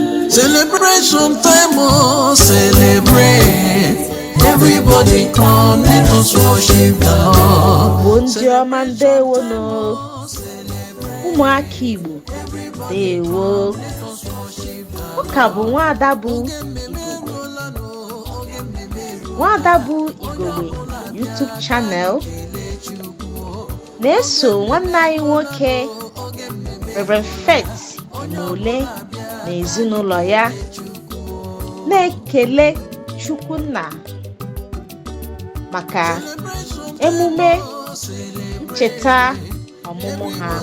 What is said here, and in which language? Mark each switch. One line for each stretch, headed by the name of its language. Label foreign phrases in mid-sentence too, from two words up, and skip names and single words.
English: Celebration time, oh, celebrate. Everybody come, let us worship the Lord.
Igbo: Igbo ndị ọma, ndewo nụ. Ụmụaka Igbo, ndewo. Ọ ka bụ Nwaada bụ Igogbe. Nwaada bụ Igogbe
English: YouTube channel.
Igbo: na-eso nwanne anyị nwoke, Reverend Faith Imole, na ezinụlọ ya na-ekele Chukwunna maka emume ncheta ọmụmụ ha.